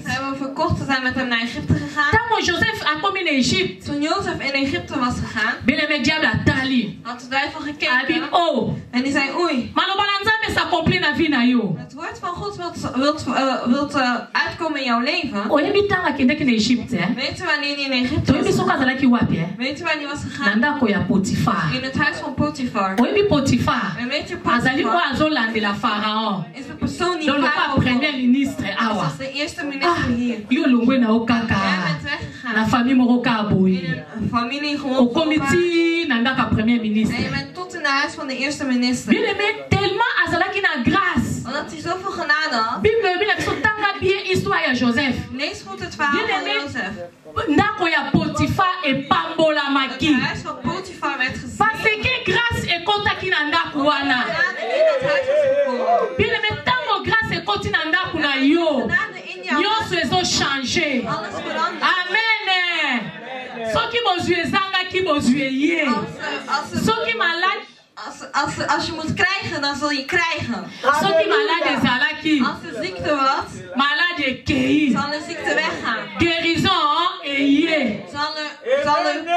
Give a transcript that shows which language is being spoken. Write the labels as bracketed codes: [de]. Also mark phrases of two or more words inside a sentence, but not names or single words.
[nl] Ze hebben hem verkocht, ze zijn met hem naar Egypte gegaan. [ln] Tango Joseph akomi na Égypte. [nl] Toen Jozef in Egypte was gegaan, [fr] Bien aimé [ln] diable atali. [nl] had de duivel [ln] Abi [nl] gekeken [ln] oh. [nl] en die zei, oei, [ln] Maloba na nzambe s'accomplit na vie na yo. [nl] het woord van God wilt uitkomen in jouw leven. [ln] Oyebi tanga akendeki na Égypte. [nl] Weet u wanneer hij in Egypte [ln] Toyebi [nl] was? [ln] soki azalaki wapi eh? [nl] Weet u waar hij was [ln] Na [nl] gegaan? [ln] ndako ya Potifar. [nl] In het huis van Potifar. [ln] Oyebi Potifar. [nl] En weet je, [ln] Azali oyo [nl] Potifar [ln] azolandela Pharaon. [nl] is de persoon die [fr] Donc le [nl] Farao [fr] premier [nl] volgt. [fr] ministre [nl] Dat [ln] awa. [nl] was de eerste minister hier. [ln] Yo longwe na yo [nl] Jij [ln] kaka. [nl] bent [ln] Na [nl] weggegaan. [ln] famille moko kaka [nl] In [ln] boye. [nl] een familie gewoon. [ln] Okomi [nl] voor elkaar. [ln] ti na ndako ya premier [nl] En je [ln] ministre. [nl] bent tot in het huis van de eerste minister. [fr] Bien aimé, tellement [ln] azalaki na grâce. [nl] Omdat hij zoveel genade had. [ln] Bible ebi na biso tanga [fr] bien histoire [ln] ya Joseph. [nl] Lees goed het verhaal [fr] Bien [nl] van [fr] aimé. [nl] Jozef. [ln] Ndako ya Potifar [nl] Het [ln] epambolamaki. [nl] huis van Potifar werd gezien. [fr] Parce que [ln] grâce ekotaki na ndako wana. [nl] Genade in het huis was gekomen. [fr] Bien aimé, [ln] tango grâce ekoti na ndako na yo. [nl] Genade in jouw [ln] Nyonso [nl] huis. [ln] ezochange. [nl] Alles verandert. [ln] Amen. Soki bozwi ezangaki bozwi ye. Soki malade, [nl] Als je moet krijgen, dan zul je krijgen. [ln] soki malade ezalaki, [nl] Als de ziekte was, [ln] malade ekei. [nl] zal de ziekte weggaan. [ln] Guérison eye. [nl] Zal